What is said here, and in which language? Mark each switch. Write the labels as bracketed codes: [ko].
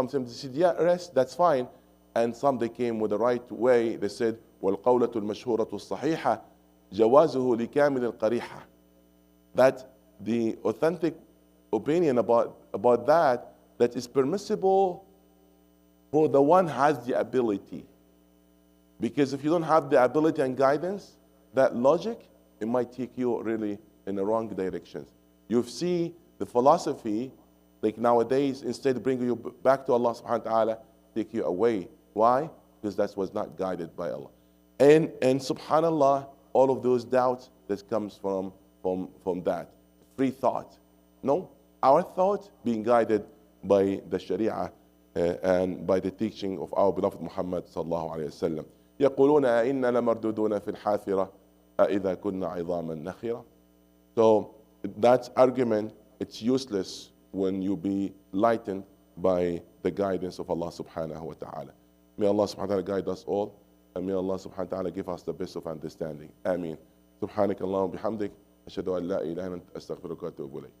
[en] Some of them, they said, yeah, rest, that's fine. And some, they came with the right way. They said, [ar] وَالْقَوْلَةُ الْمَشْهُورَةُ الصَّحِيحَةُ جَوَازُهُ لِكَامِلِ الْقَرِيحَةِ. [en] That the authentic opinion about that is permissible for the one has the ability. Because if you don't have the ability and guidance, that logic, it might take you really in the wrong directions. You see the philosophy, like nowadays, instead of bringing you back to Allah subhanahu wa ta'ala, take you away. Why? Because that was not guided by Allah. And subhanallah, all of those doubts that comes from that. Free thought. No, our thought being guided by the Sharia and by the teaching of our beloved Muhammad sallallahu alayhi wa sallam. [ar] يقولون أئنا لمردودون في الحافرة أئذا كنا عظاما نخرة. [en] So that argument, it's useless when you be lightened by the guidance of Allah subhanahu wa ta'ala. May Allah subhanahu wa ta'ala guide us all, and may Allah subhanahu wa ta'ala give us the best of understanding. Ameen. [ar] سبحانك اللهم وبحمدك أشهد أن لا إله إلا أنت أستغفرك وأتوب إليك.